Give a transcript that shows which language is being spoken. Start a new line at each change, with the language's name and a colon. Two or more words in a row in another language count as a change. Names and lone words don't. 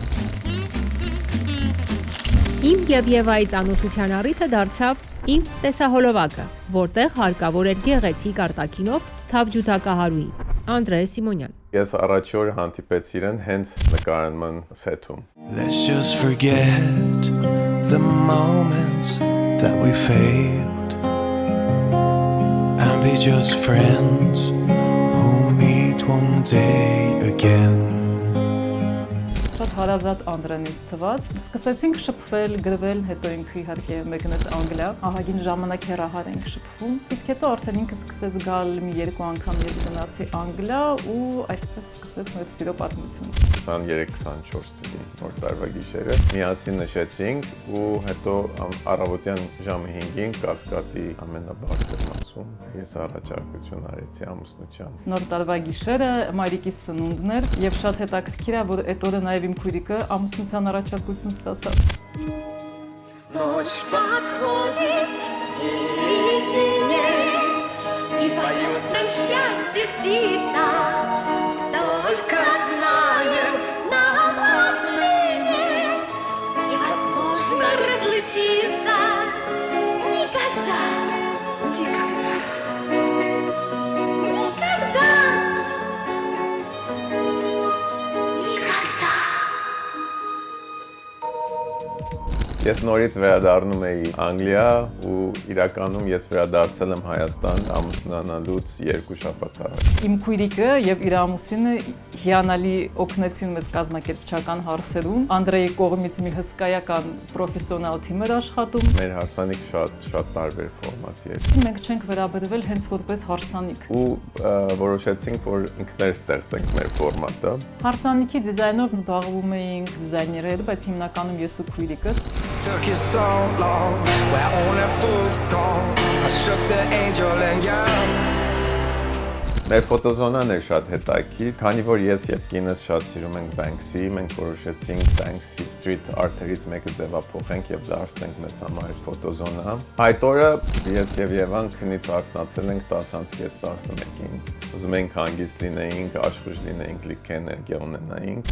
Armenian: Իմ եւ Եվայի ծանոթության առիթը դարձավ իմ տեսահոլովակը, որտեղ հարկավոր էր գեղեցիկ արտաքինով թավջութակահարուի Անդրե Սիմոնյան։ Ես առաջի օրը հանդիպեցի իրեն հենց նկարման սեթում։
English: Let's just forget the moments that we failed and be just friends who meet one day again.
Armenian: Շատ հարազատ Անդրենից թված, սկսեցինք շփվել, գրվել, հետո ինքը իհարկե մեկնեց Անգլիա, ահագին ժամանակ հեռահար ենք շփվում, իսկ հետո արդեն ինքը սկսեց գալ մի երկու անգամ ես գնացի Անգլիա ու այդպես սկսեց մեր սիրո պատմությունը։ 23-24 թվականի նոր տարվա գիշերը միասին նշեցինք ու հետո առավոտյան ժամը 5-ին Կասկադի ամենաբարձր մասում ես առաջարկություն արեցի ամուսնության։ Նոր տարվա գիշերը մայրիկիս ծնունդն էր եւ շատ հետաքրքիր է, որ այդ օրը նաեւ իմ քույրիկը ամուսնության առաջարկություն стացավ։
Russian: Ночь подходит, середине, и поет нам счастье птица. Только знаем, нам отныне невозможно разлучиться. Никогда, никогда, никогда, никогда.
Armenian: Ես նորից վերադառնում էի Անգլիա ու իրականում ես վերադարձել եմ Հայաստան ամուսնանալուց 2 շաբաթ առաջ։ Իմ քույրիկը եւ իր ամուսինը հիանալի օգնեցին մեզ կազմակերպչական հարցերում։ Անդրեի կողմից մի հսկայական պրոֆեսիոնալ թիմ էր աշխատում։ Մեր հարսանիք շատ տարբեր ֆորմատի էր։ Մենք չենք վերաբերվել հենց որպես հարսանիք։ Ու որոշեցինք, որ ինքներս ստեղծենք մեր ֆորմատը։ Հարսանիքի դիզայնով զբաղվում էինք դիզայներներ, բայց հիմնականում ես ու քույրիկս։
English: Took you so long, where only fools go. I shook the angel and you.
Armenian: Մեր ֆոտոզոնան էր շատ հետաքրքիր, քանի որ ես եւ կինս շատ սիրում ենք Banksy, մենք որոշեցինք Banksy Street Art-երից մեկը ձևափոխենք եւ դարձնենք մեզ համար ֆոտոզոնա։ Այդ օրը ես եւ Եվան քնից արթնացել ենք 10:11-ին։ Ուզում ենք հանգիստ լինեինք, աշխույժ լինեինք, լիք էներգիա ունենայինք։